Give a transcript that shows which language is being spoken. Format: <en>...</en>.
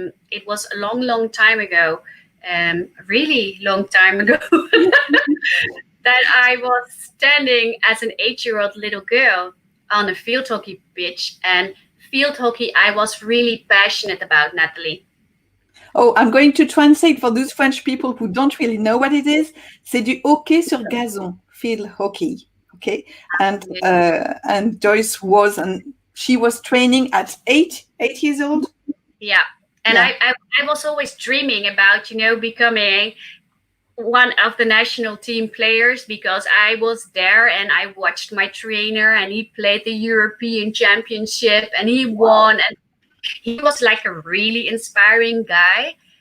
<en>It was a long, long time ago, really long time ago, that I was standing as an 8-year-old little girl on a field hockey pitch. And field hockey, I was really passionate about, Nathalie. Oh, I'm going to translate for those French people who don't really know what it is.</en> <fr>C'est du hockey sur gazon, field hockey.</fr> <en>Okay, and Joyce she was training at 8 years old. Yeah, and Yeah. I was always dreaming about becoming one of the national team players, because I was there and I watched my trainer, and he played the European Championship and he won, and he was like a really inspiring guy.</en>